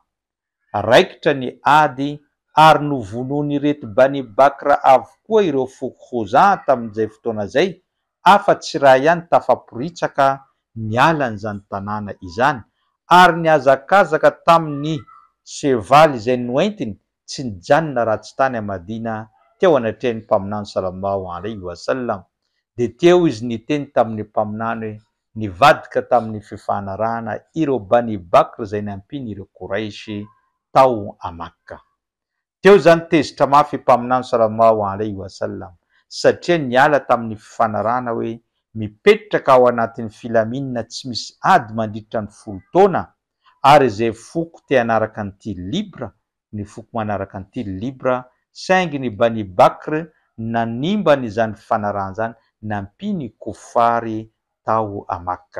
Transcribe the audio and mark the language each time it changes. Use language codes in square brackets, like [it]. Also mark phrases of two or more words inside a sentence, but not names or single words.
[mg] Raikitra ny ady ary novonony reto Bani Bakra avokoa ireo foko Khoza tamin'izay fotoana zay, afa-tsy raha ihany tafaporitsaka niala n'izany tanàna izany, ary niazakazaka tamin'ny sevaly izay noentiny tsy nijanona ratsy tany a Madina teo anatrehan'ny mpaminany [ar] صلى الله عليه وسلم. [mg] De teo izy niteny tamin'ny mpaminany hoe nivadika tamin'ny fifanarahana ireo Bani Bakr zay nampiny ireo Koraisy tao a Makka. Teo zany tezitra mafy mpaminany [ar] صلى الله عليه وسلم [mg] satria niala tamin'ny fifanarahana hoe mipetraka ao anatin'ny filaminana tsy misy ady mandritra ny 10 taona, ary izay foko te hanaraka an'ity libra, ny foko manaraka an'ity libra, saingy ny Bani Bakr nanimba n'izany fifanarahana zany nampiny kofary tao a Makka.